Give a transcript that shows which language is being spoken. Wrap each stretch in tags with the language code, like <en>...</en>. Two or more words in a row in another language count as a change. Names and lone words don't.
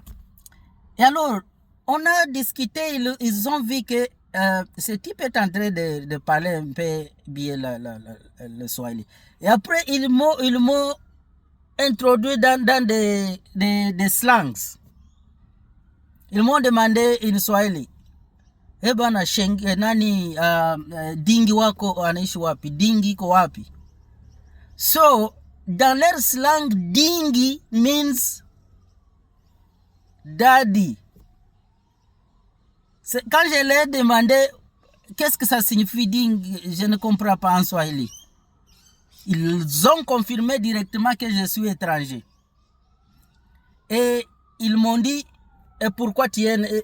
<fr>Et alors, on a discuté, ils ont vu que ce type est en train de parler un peu bien le Swahili. Et après, ils m'ont introduit dans des slangs. Ils m'ont demandé une Swahili.</fr> <sw>Bana nani dingi wako anaishi wapi? Dingi ko wapi? So,</sw> <fr>dans leur slang, dingi</fr> <en>means daddy.</en> <fr>Quand je leur ai demandé qu'est-ce que ça signifie dingi, je ne comprends pas en Swahili. Ils ont confirmé directement que je suis étranger. Et ils m'ont dit, et pourquoi tu es...</fr>